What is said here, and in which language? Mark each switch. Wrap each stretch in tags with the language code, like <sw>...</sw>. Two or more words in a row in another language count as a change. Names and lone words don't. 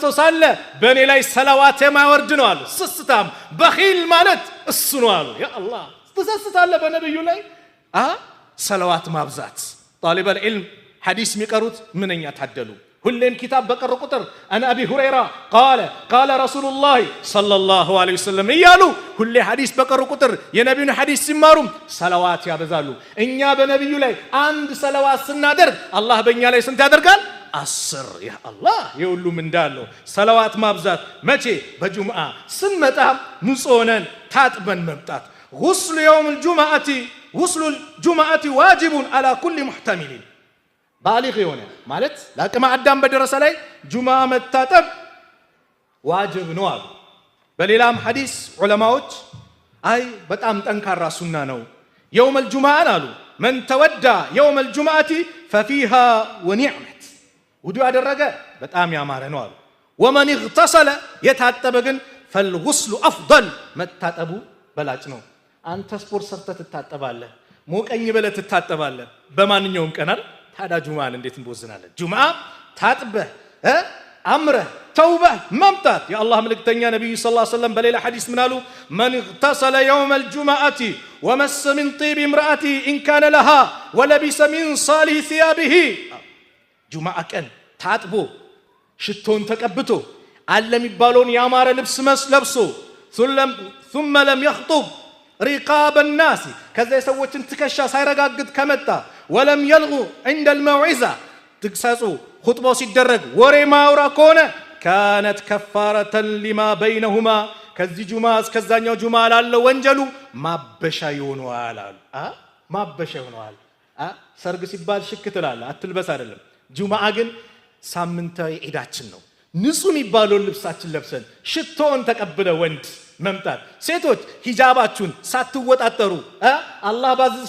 <am>ሳለ በኔ ላይ ሰላዋት የማይወርድ ነው አሉ ስስታም በኺል ማለት እሱ ነው አሉ</am> <ar>يا الله</ar> <am>ተሰስታለ በነብዩ ላይ ሰላዋት ማብዛት</am> <ar>طالب العلم</ar> <am>ሐዲስ የሚቀሩት ምንኛ ታደሉ ሁሌም ኪታብ በቀሩ ቁጥር</am> <ar>عن أبي هريرة قال رسول الله صلى الله عليه وسلم</ar> <am>እያሉ ሁሌ ሐዲስ በቀሩ ቁጥር የነቢዩን ሐዲስ ሲማሩም ሰለዋት ያበዛሉ። እኛ በነቢዩ ላይ አንድ ሰለዋት ስናደርግ አላህ በእኛ ላይ ስንት ያደርጋል? 10።</am> <ar>يا الله</ar> <am>የሁሉም እንዳለው ሰለዋት ማብዛት መቼ? በጁምዓ ስንመጣ ንጹህ ሆነን ታጥበን መምጣት። ጉስሉ</am> <ar>الجمعة واجب على كل محتمل</ar> <am>ባሊግ የሆነ ማለት ለአቅመ አዳም በደረሰ ላይ ጁምዓ መታጠብ ዋጅብ ነው አሉ። በሌላም ሐዲስ ዑለማዎች አይ በጣም ጠንካራ ሱና ነው የውም الجمعة አሉ</am> <ar>من تودى يوم الجمعة ففيها ونعمت</ar> <am>ውዱ ያደረገ በጣም ያማረ ነው አሉ።</am> <ar>ومن اغتسل</ar> <am>የታጠበ ግን</am> <ar>فالغسل أفضل</ar> <am>መታጠቡ በላጭ ነው። አንተ ስፖርት ሰርተህ ትታጠባለህ፣ ሞቀኝ ብለህ ትታጠባለህ በማንኛውም ቀን አይደል? ታዲያ ጁምዓን እንዴት እንቦዝናለን? ጁምዓ ታጥበህ አምረህ ተውበህ መምጣት። የአላህ መልእክተኛ ነብዩ</am> <ar>صلى الله عليه وسلم</ar> <am>በሌላ ሐዲስ ምን አሉ?</am> <ar>من اغتسل يوم الجمعة ومس من طيب امرأته إن كان لها ولبس من صالح ثيابه</ar> <am>ጁምዓ ቀን ታጥቦ ሽቶን ተቀብቶ አለ የሚባለውን ያማረ ልብስ ለብሶ</am> <ar>ثم لم يخطب رقاب الناس</ar> <am>ከዛ የሰዎችን ትከሻ ሳይረጋግጥ ከመጣ</am> <ar>ولم يلغ عند الموعظة</ar> <am>ትግሳጹ ኹጥባው ሲደረግ ወሬ ማውራ ከሆነ</am> <ar>كانت كفارة لما بينهما</ar> <am>ከዚህ ጁምዓ እስከዛኛው ጁምዓ ላለው ወንጀሉ ማበሻ ይሆናል አሉ። ማበሻ ይሆናል። ሰርግ ሲባል ሽክ ትላለህ አትልበስ አይደለም። ጁምዓ ግን ሳምንታዊ ዒዳችን ነው። ንጹህ የሚባለውን ልብሳችን ለብሰን ሽቶን ተቀብለ ወንድ መምጣት። ሴቶች ሂጃባችሁን ሳትወጣጠሩ አላህ ባዘዘሽ</am>